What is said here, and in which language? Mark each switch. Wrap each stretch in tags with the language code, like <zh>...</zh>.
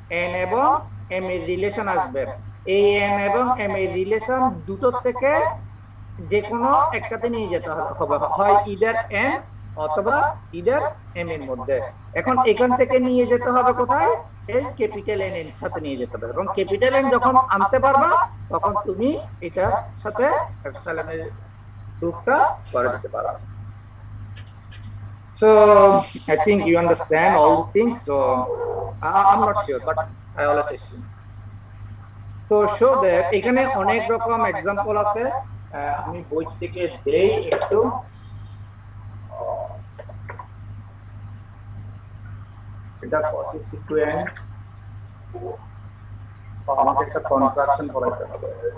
<bn>n এবং m এর relation আসবে। এই n এবং m এর রিলেশন দুটো থেকে যে কোনো একটাতে নিয়ে যেতে হবে, হয় ইদার n অথবা ইদার এম এর মধ্যে। এখন এখান থেকে নিয়ে যেতে হবে কোথায়, এই ক্যাপিটাল এন এর সাথে নিয়ে যেতে হবে, এবং ক্যাপিটাল এন যখন আনতে পারবা তখন তুমি এটার সাথে এপসাইলনের প্রুফটা করে দিতে পারো।</bn> <en>So I think you understand all these things. So I'm not sure, but I always assume. So show that</en> <bn>এখানে অনেক রকম এক্সাম্পল আছে, আমি বই থেকে দেই একটু। এটা কসি সিকোয়েন্স, আমাকে একটা কন্ট্রাকশন পড়াইতে হবে।</bn>